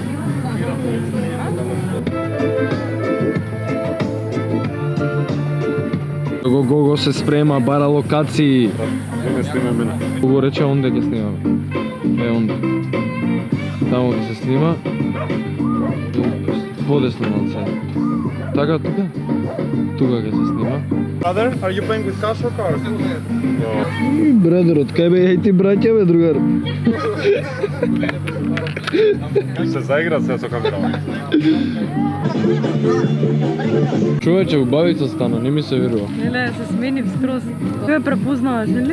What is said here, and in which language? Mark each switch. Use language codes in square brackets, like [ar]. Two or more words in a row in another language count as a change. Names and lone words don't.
[mk] Го се спрема, бара локации. Ме снима мене. Го рече онде ќе снимаме. Онде. Таму ќе се снима. Подесно малце. Така, тука? Тука ќе се снима. [en] Brother, are you playing with cash or cards? [mk] Брадерот, кај бе, еј ти браќа бе, другар. Се заигра се со камерава. Човече, убавица стана, не ми се верува. Неле, се смени скроз. Тој ја препознаваш, нели?